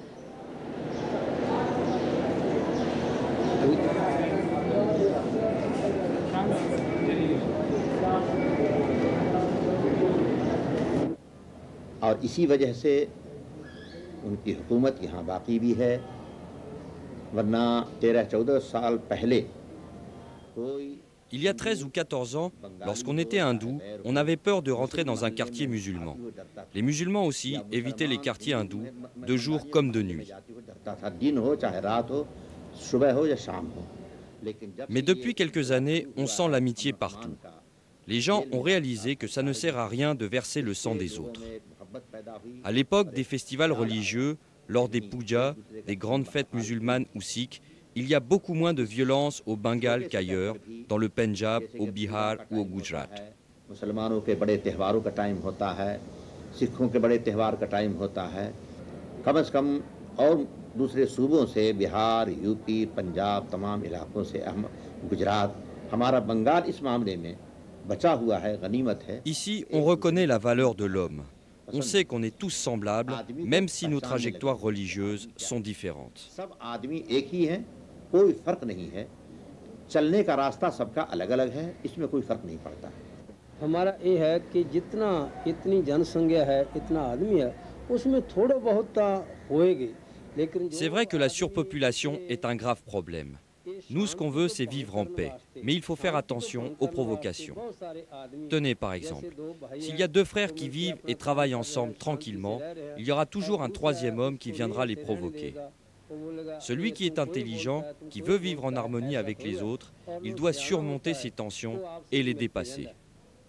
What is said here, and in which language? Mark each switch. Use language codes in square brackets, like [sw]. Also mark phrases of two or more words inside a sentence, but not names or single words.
[hi] और इसी वजह से उनकी हुकूमत यहाँ बाकी भी है वरना 13-14 साल पहले कोई [fr] Il y a 13 ou 14 ans, lorsqu'on était hindou, on avait peur de rentrer dans un quartier musulman. Les musulmans aussi évitaient les quartiers hindous, de jour comme de nuit. Mais depuis quelques années, on sent l'amitié partout. Les gens ont réalisé que ça ne sert à rien de verser le sang des autres. À l'époque des festivals religieux, lors des pujas, des grandes fêtes musulmanes ou sikhs, il y a beaucoup moins de violence au Bengale qu'ailleurs, dans le Pendjab, au Bihar ou au Gujarat. [hi] मुसलमानों के बड़े त्योहारों का टाइम होता है, सिखों के बड़े त्योहार का टाइम होता है, कम से कम और दूसरे सूबों से बिहार, यूपी, पंजाब, तमाम इलाकों से गुजरात, हमारा बंगाल इस मामले में बचा हुआ है, गनीमत है. [fr] Ici, on reconnaît la valeur de l'homme. On sait qu'on est tous semblables, même si nos trajectoires religieuses sont différentes. [hi] सब आदमी एक ही हैं, कोई फर्क नहीं है. चलने का रास्ता सबका अलग-अलग है, इसमें कोई फर्क नहीं पड़ता. हमारा ये है कि जितना इतनी जनसंख्या है, इतना आदमी है, उसमें थोड़ा बहुत होएगी. [fr] C'est vrai que la surpopulation est un grave problème. Nous, ce qu'on veut, c'est vivre en paix. Mais il faut faire attention aux provocations. Tenez, par exemple, s'il y a deux frères qui vivent et travaillent ensemble tranquillement, il y aura toujours un troisième homme qui viendra les provoquer. Celui qui est intelligent, qui veut vivre en harmonie avec les autres, il doit surmonter ces tensions et les dépasser.